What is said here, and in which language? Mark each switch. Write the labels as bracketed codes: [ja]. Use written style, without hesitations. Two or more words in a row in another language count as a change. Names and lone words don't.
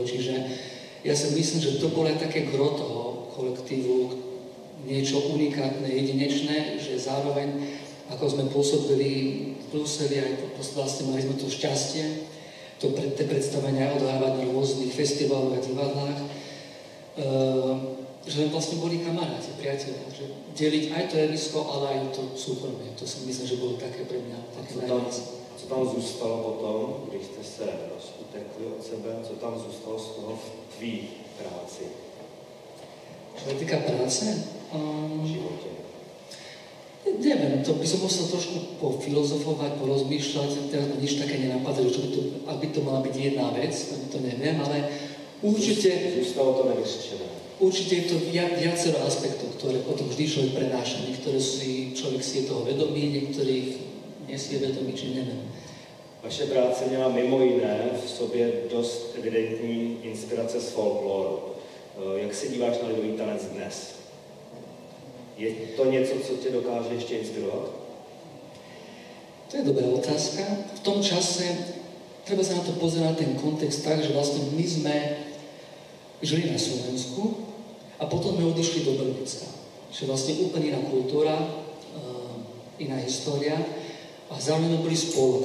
[sk] Čiže ja si myslím, že to bolo aj také gro toho kolektívu, niečo unikátne, jedinečné, že zároveň, ako sme pôsobili v Bruseli, aj vlastne mali sme to šťastie, to predstavenia odohrávať na rôznych festivaloch a divadlách, že sme vlastne boli kamaráti, priatelia, že deliť aj to javisko, ale aj to súkromie. To si myslím, že bolo také pre mňa také najviac. [cs] Co tam zůstalo potom, když jste se rozutekli od sebe, co tam zůstalo z toho v tvý práci? [sk] Čo sa týka práce? V živote. Neviem, to by som musel trošku pofilozofovať, porozmýšľať, teraz ma nič také nenapadá, že aby to mala byť jedna vec, to neviem, ale určite... [cs] Zůstalo to nevyřešené. [sk] Určite je to viacero aspektov, ktoré potom vždy človek prenáša. Niektoré človek si je toho vedomý, niektorých nie si je vedomý, či neviem. [cs] Vaše práce měla mimo jiné v sobě dost evidentní inspirace z folkloru. Jak se díváš na lidový tanec dnes? Je to něco, co tě dokáže ještě inspirovat? To je dobrá otázka. [sk] V tom čase treba sa na to pozerať ten kontext tak, že vlastne my sme žili na Slovensku a potom sme odišli do Belgicka. Čiže vlastne úplne iná kultúra, iná história a zároveň sme boli spolu.